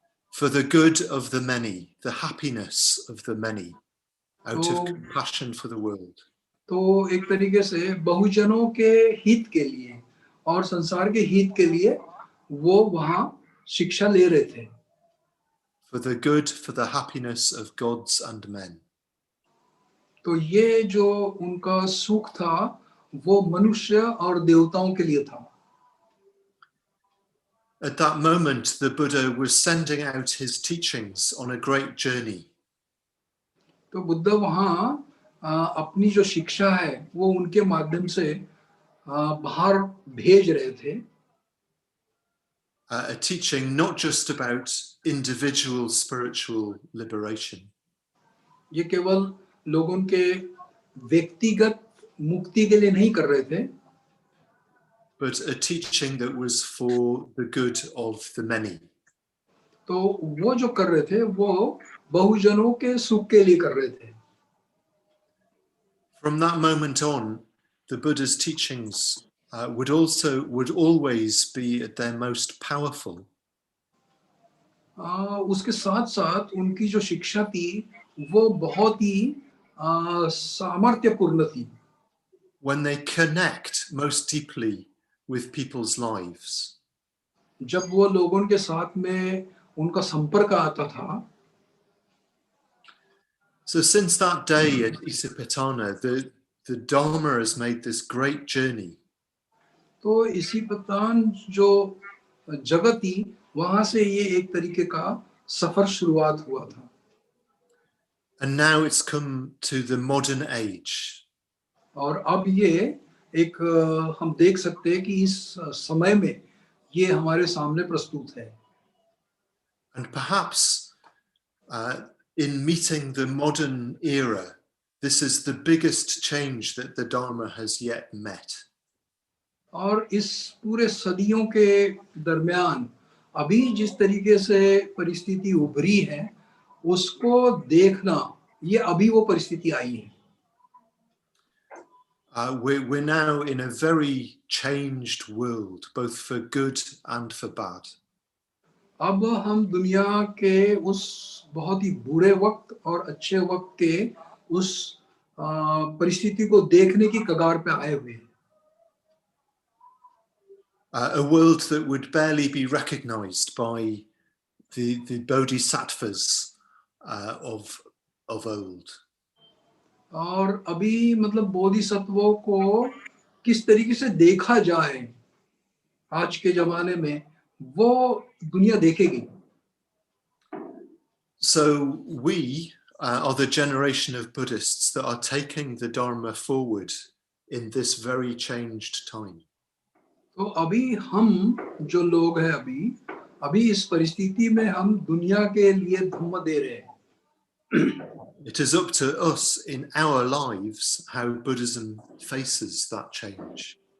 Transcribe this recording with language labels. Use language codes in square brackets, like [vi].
[en] For the good of the many, the happiness of the many, out of compassion for the world. [hi] तो एक तरीके से बहुजनों के हित के लिए और संसार के हित के लिए वो वहां शिक्षा ले रहे थे. [en] For the good, for the happiness of gods and men. [hi] तो ये जो उनका सुख था वो मनुष्य और देवताओं के लिए था. [en] At that moment, the Buddha was sending out his teachings on a great journey. [hi] तो बुद्ध वहां अपनी जो शिक्षा है वो उनके माध्यम से बाहर भेज रहे थे. [en] A teaching not just about individual spiritual liberation. [hi] ये केवल लोगों के व्यक्तिगत मुक्ति के लिए नहीं कर रहे थे, [en] but a teaching that was for the good of the many. [hi] तो वो जो कर रहे थे वो बहुजनों के सुख के लिए कर रहे थे. [en] From that moment on, the Buddha's teachings would always be at their most powerful. [hi] उसके साथ साथ उनकी जो शिक्षा थी वो बहुत ही सामर्थ्यपूर्ण थी. [en] When they connect most deeply with people's lives. [hi] जब वो लोगों के साथ में उनका संपर्क आता था. [en] So since that day at Isipatana, the Dharma has made this great journey. [hi] तो इसी पतान जो जगह थी वहां से ये एक तरीके का सफर शुरुआत हुआ था. [en] And now it's come to the modern age. [hi] और अब ये एक हम देख सकते हैं कि इस समय में ये हमारे सामने प्रस्तुत है. [en] And perhaps in meeting the modern era, this is the biggest change that the Dharma has yet met. [hi] और इस पूरे सदियों के दरमियान अभी जिस तरीके से परिस्थिति उभरी है उसको देखना, ये अभी वो परिस्थिति आई है. [en] We're now in a very changed world, both for good and for bad. [hi] अब हम दुनिया के उस बहुत ही बुरे वक्त और अच्छे वक्त के उस परिस्थिति को देखने की कगार पे आए हुए हैं. [en] A world that would barely be recognized by the Bodhisattvas of old. [hi] और अभी मतलब बोधिसत्वों को किस तरीके से देखा जाए आज के जमाने में वो दुनिया देखेगी. [en] So we are the generation of Buddhists that are taking the Dharma forward in this very changed time. [hi] तो अभी हम जो लोग हैं अभी इस परिस्थिति में हम दुनिया के लिए धम्म दे रहे हैं. [en] It is up to us in our lives how Buddhism faces that change.